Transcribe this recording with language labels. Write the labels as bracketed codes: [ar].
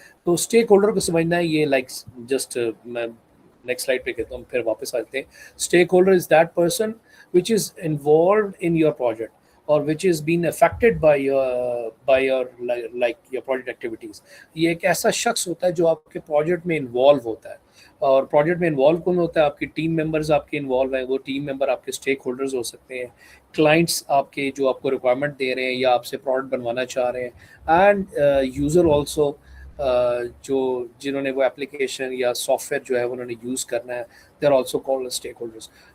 [ur] تو stake holder کو سمجھنا ہے یہ لائک جسٹ میں نیکسٹ سلائڈ پہ کہتا ہوں پھر واپس آتے ہیں. Stake holder [en] Is that person which is involved in your project or which is being affected by your like your project activities. [ur] یہ ایک ایسا شخص ہوتا ہے جو آپ کے پروجیکٹ میں انوالو ہوتا ہے, اور پروجیکٹ میں انوالو کون ہوتا ہے؟ آپ کی ٹیم ممبرز آپ کے انوالو ہیں, وہ ٹیم ممبر آپ کے اسٹیک ہولڈرز ہو سکتے ہیں, کلائنٹس آپ کے جو آپ کو ریکوائرمنٹ دے رہے ہیں یا آپ سے پروڈکٹ بنوانا چاہ رہے ہیں, اینڈ یوزر آلسو جو جنہوں نے وہ اپلیکیشن یا سافٹ ویئر جو ہے انہوں نے یوز کرنا ہے, [en] They are also called stakeholders.